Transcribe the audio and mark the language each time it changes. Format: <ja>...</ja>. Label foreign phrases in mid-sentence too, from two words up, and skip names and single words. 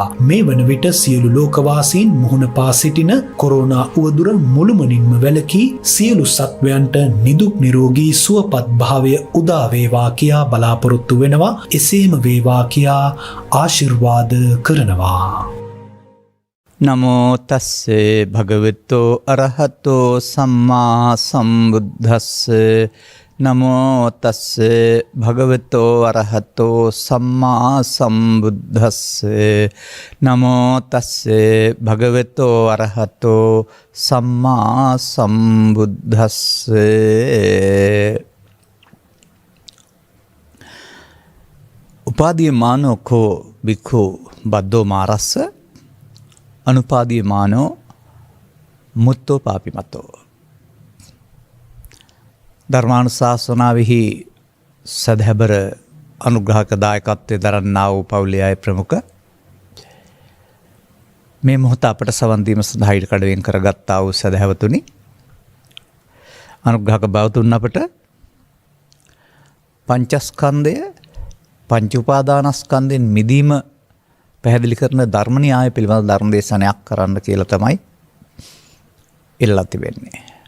<si>මේ වන විට සියලු ලෝකවාසීන් මුහුණ පා සිටින කොරෝනා උවදුර මුළුමනින්ම වැළකී සියලු සත්වයන්ට නිදුක් නිරෝගී සුවපත් භාවය උදා වේවා කියා බලාපොරොත්තු වෙනවා. එසේම වේවා කියා ආශිර්වාද කරනවා.</si> <pi>නමෝ තස්සේ භගවතෝ අරහතෝ සම්මා සම්බුද්දස්ස. නමෝ තස්සේ භගවතෝ අරහතෝ සම්මා සම්බුද්දස්ස. නමෝ තස්සේ භගවතෝ අරහතෝ සම්මා සම්බුද්දස්ස. උපාදීයමානෝ කෝ භික්ඛු බද්දෝ මාරස්ස අනුපාදීයමානෝ මුත්තෝ පාපිමතෝ.</pi> <si>ධර්මානුශාසනාවෙහි සදහැබර අනුග්‍රහක දායකත්වයේ දරන්නා වූ පවුලේ අය ප්‍රමුඛ මේ මොහොත අපට සවන් දීම සඳහා ඊට කඩවෙන් කරගත්තා වූ සදහැවතුනි, අනුග්‍රහක බවතුන් අපට පංචස්කන්ධය පංච උපාදානස්කන්ධයෙන් මිදීම පැහැදිලි කරන ධර්ම න්‍යාය පිළිබඳ ධර්ම දේශනයක් කරන්න කියලා තමයි ඉල්ලා තිබෙන්නේ.</si>